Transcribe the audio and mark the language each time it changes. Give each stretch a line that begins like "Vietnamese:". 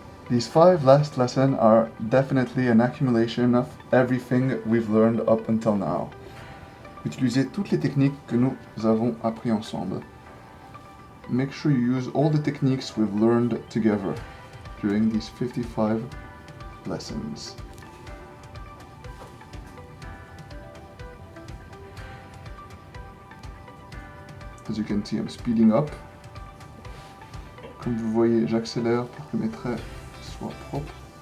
English: These 5 last lessons are definitely an accumulation of everything we've learned up until now.
French: Utilisez toutes les techniques que nous avons appris ensemble.
English: Make sure you use all the techniques we've learned together during these 55 lessons. As you can see, I'm speeding up.
French: Comme vous voyez, j'accélère pour que mes traits soient propres.